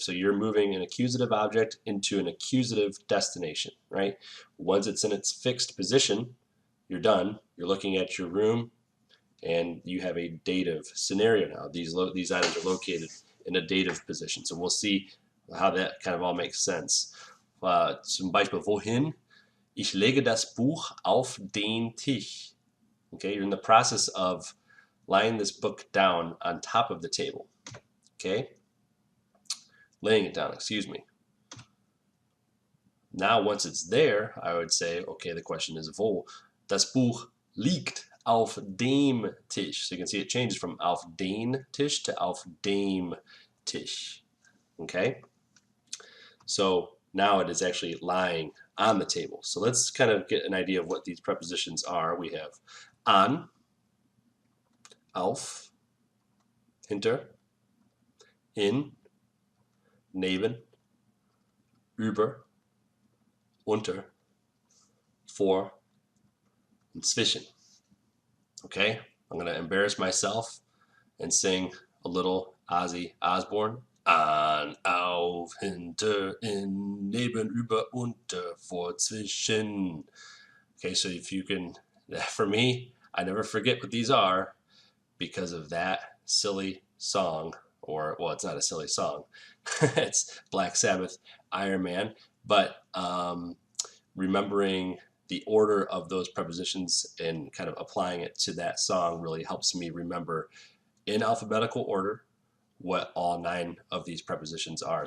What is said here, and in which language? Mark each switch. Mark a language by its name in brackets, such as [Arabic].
[English] So you're moving an accusative object into an accusative destination, right? Once it's in its fixed position, you're done. You're looking at your room and you have a dative scenario now. These items are located in a dative position. So we'll see how that kind of all makes sense. [German] Zum Beispiel, wohin? Ich lege das Buch auf den Tisch. [English] Okay, you're in the process of laying this book down on top of the table. Okay, laying it down, excuse me. Now, once it's there, I would say, okay, the question is wo. [German] Das Buch liegt auf dem Tisch. [English] So you can see it changes from [German] auf den Tisch [English] to [German] auf dem Tisch. [English] Okay, so now it is actually lying on the table. So let's kind of get an idea of what these prepositions are. We have an, auf, hinter, in, neben, über, unter, vor, and zwischen. Okay, I'm going to embarrass myself and sing a little Ozzy Osbourne. [German] An, auf, hinter, in, neben, über, unter, vor, zwischen. [English] Okay, so if you can, for me, I never forget what these are because of that silly song, or, well, it's not a silly song. It's Black Sabbath, Iron Man. But remembering the order of those prepositions and kind of applying it to that song really helps me remember in alphabetical order what all 9 of these prepositions are.